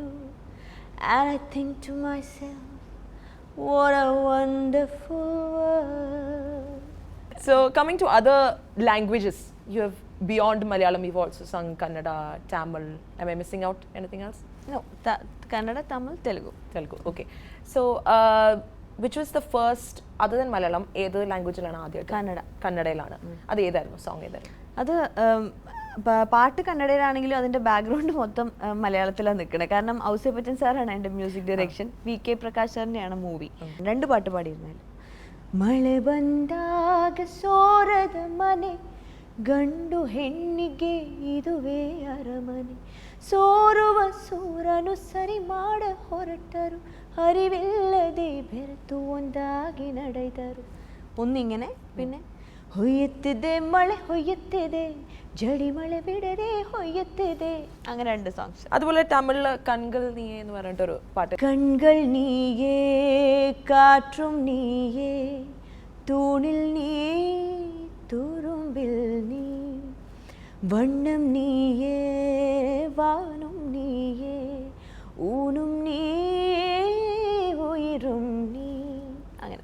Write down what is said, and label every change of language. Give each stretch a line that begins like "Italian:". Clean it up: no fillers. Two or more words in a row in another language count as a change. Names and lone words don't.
English: And I think to myself, what a wonderful world. So coming to other languages, you have beyond Malayalam, you've also sung Kannada, Tamil. Am I missing out anything else? No, Kannada, Tamil, Telugu. Telugu, okay. So which was the first, other than Malayalam,
Malayalam: ഏത് ലാംഗ്വേജിലാണ് ആദ്യമായിട്ട്? കന്നഡ. കന്നഡയിലാണ്. അത് ഏതായിരുന്നു സോങ്? ഏതായിരുന്നു അത് പാട്ട് കന്നഡയിലാണെങ്കിലും അതിൻ്റെ ബാക്ക്ഗ്രൗണ്ട് മൊത്തം മലയാളത്തിലാണ് നിൽക്കുന്നത്. കാരണം ഔസേപ്പച്ചൻ സാറാണ് എൻ്റെ
English: music direction,
Malayalam: VK പ്രകാശ് സാറിൻ്റെയാണ് മൂവി. 2 പാട്ട് പാടിയിരുന്നാലും.
Kannada: മಳೆ ಬಂದಾಗ ಸೋರದ ಮನೆ ಗಂಡು ಹೆಣ್ಣಿಗೆ ಇದುವೇ ಅರಮನೆ ಸೋರುವ ಸೂರನು ಸರಿ ಮಾಡ ಹೊರಟರು ಅರಿವಿಲ್ಲದೆ ಬೆರೆತು ಒಂದಾಗಿ ನಡೆದರು.
Malayalam: ഒന്നിങ്ങനെ, പിന്നെ
Kannada: ಹೊಯ್ಯುತ್ತಿದೆ ಮಳೆ ಹೊಯ್ಯುತ್ತಿದೆ
Malayalam: ജടി മഴ വിടരെ ಹೊಯ್ಯುತ್ತಿದೆ, അങ്ങനെ 2 സോങ്സ്. അതുപോലെ തമിഴില് കൺകൾ നീയേ എന്ന് പറഞ്ഞിട്ടൊരു പാട്ട്.
Tamil: கண்கள் நீயே காற்றும் நீயே தூணில் நீ துரும்பில் நீ வண்ணம் நீயே வானும் நீயே ஊனும் நீ உயிரும் நீ, അങ്ങനെ.